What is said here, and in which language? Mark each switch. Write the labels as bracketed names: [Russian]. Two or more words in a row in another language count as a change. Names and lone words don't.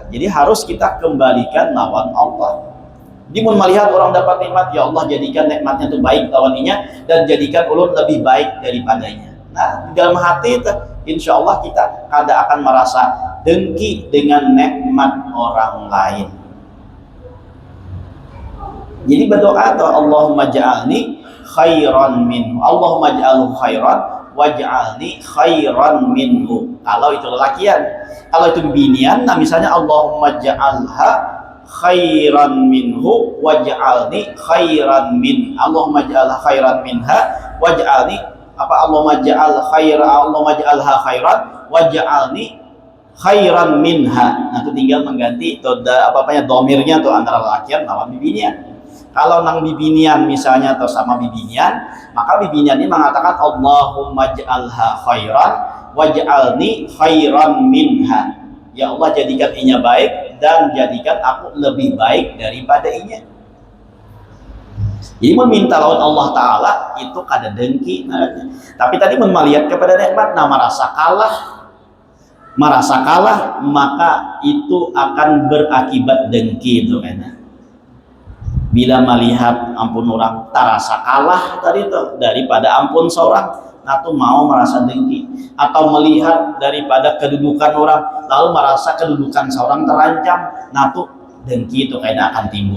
[Banjar] Jadi harus kita kembalikan lawan Allah. Jadi mau melihat orang dapat nikmat, ya Allah jadikan nikmatnya tuh baik lawannya dan jadikan ulun lebih baik daripadanya. Nah di dalam hati itu [Arabic] إن شاء الله [Banjar] kita kada akan merasa dengki dengan nikmat orang lain. Jadi berdoa tuh, [Arabic] اللهم اجعلني خيرا منه، اللهم اجعله خيرا واجعلني خيرا منه. [Banjar] Kalau itu lelakian. Kalau itu binian, nah misalnya [Arabic] اللهم اجعلها خيرا منه واجعلني خيرا من، اللهم اجعلها خيرا منها واجعلني apa, اللهم اجعل خيرا، اللهم اجعلها خيرا واجعلني خيرا منها. [Banjar] Nah itu tinggal mengganti tuh apa-apanya domirnya tuh antara lelakian lawan bibinian. Kalau nang bibinian misalnya atau sama bibinian, maka bibinian ini mengatakan [Arabic] اللهم اجعلها خيرا واجعلني خيرا منها, [Banjar] ya Allah jadikan inya baik dan jadikan aku lebih baik daripada inya. Jadi meminta lawan Allah Ta'ala itu kada dengki. Tapi tadi melihat kepada nikmat, nah merasa kalah, maka itu akan berakibat dengki itu kan. Bila melihat ampun orang terasa kalah tadi tuh daripada ampun seorang, nah tuh mau merasa dengki. Atau melihat daripada kedudukan orang lalu merasa kedudukan seorang terancam, nah tuh dengki itu kayaknya akan timbul.